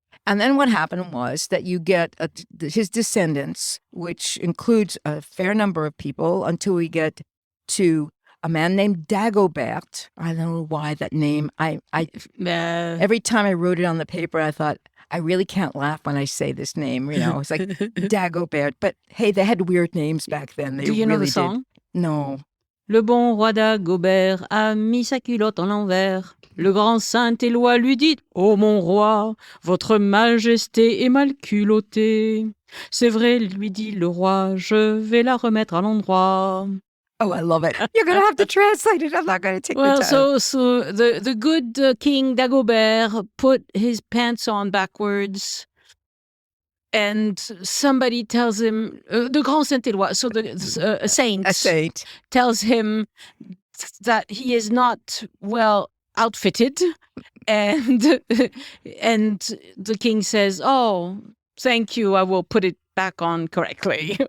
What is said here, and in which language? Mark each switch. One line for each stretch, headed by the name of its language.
English: And then what happened was that you get his descendants, which includes a fair number of people, until we get to a man named Dagobert. I don't know why that name. Every time I wrote it on the paper, I thought, I really can't laugh when I say this name. It's like Dagobert. But hey, they had weird names back then. Do you know the song? No.
French: Le bon roi Dagobert a mis sa culotte en l'envers. Le grand Saint-Éloi lui dit: "Oh mon roi, votre majesté est mal culottée. C'est vrai, lui dit le roi, je vais la remettre à l'endroit."
English: Oh, I love it. You're going to have to translate it. I'm not going to take the time. So the good King Dagobert put his pants on backwards, and somebody tells him, the Grand Saint-Éloi, so a saint tells him that he is not well outfitted, and the king says, "Oh, thank you, I will put it back on correctly."